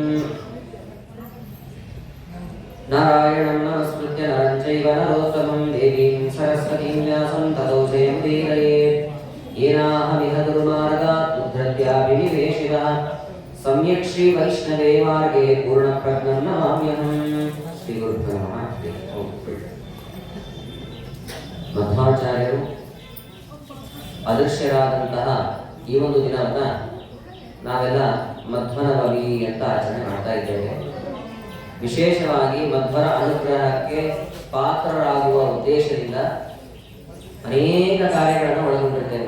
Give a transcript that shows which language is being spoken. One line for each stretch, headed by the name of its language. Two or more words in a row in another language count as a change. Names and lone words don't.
Sanskrit: नारायणं नमस्कृत्य नरं चैव नरोत्तमं देवीं सरस्वतीं व्यासं ततो जयमुदीरयेत् येनाहमिह दुर्मार्गात् उद्धृत्याभिनिवेशितः सम्यक् श्रीवैष्णवे मार्गे पूर्णप्रज्ञं नमाम्यहम् श्रीगुरुभ्यो नमः
Kannada: ಮಧ್ವಾಚಾರ್ಯರು ಅದೃಶ್ಯರಾದಂತಹ ಈ ಒಂದು ದಿನವನ್ನು ನಾವೆಲ್ಲ ಮಧ್ವನ ಬಲಿ ಅಂತ ಆಚರಣೆ ಮಾಡ್ತಾ ಇದ್ದೇವೆ. ವಿಶೇಷವಾಗಿ ಮಧ್ವರ ಅನುಗ್ರಹಕ್ಕೆ ಪಾತ್ರರಾಗುವ ಉದ್ದೇಶದಿಂದ ಅನೇಕ ಕಾರ್ಯಗಳನ್ನು ಒಳಗೊಂಡಿರ್ತೇವೆ.